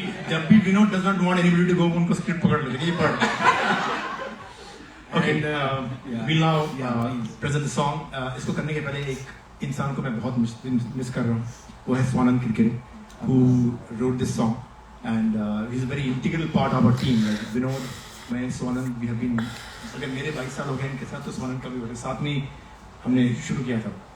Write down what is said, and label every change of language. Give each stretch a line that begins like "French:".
Hindi: जब भी Vinod
English: does not want anybody to go,
Hindi: उनको स्क्रिप्ट पकड़ लो, ये पढ़.
English: Okay, will now present the song.
Hindi: इसको करने के पहले एक इंसान को मैं बहुत मिस कर रहा हूँ. वो है
English: Swanand Kirkire, who wrote this song and he's a very integral part of our team.
Hindi: Vinod, मैं, स्वानंद,
English: we have been,
Hindi: अगर मेरे 22 साल हो गए इनके साथ, तो स्वानंद का भी साथ में हमने शुरू किया था.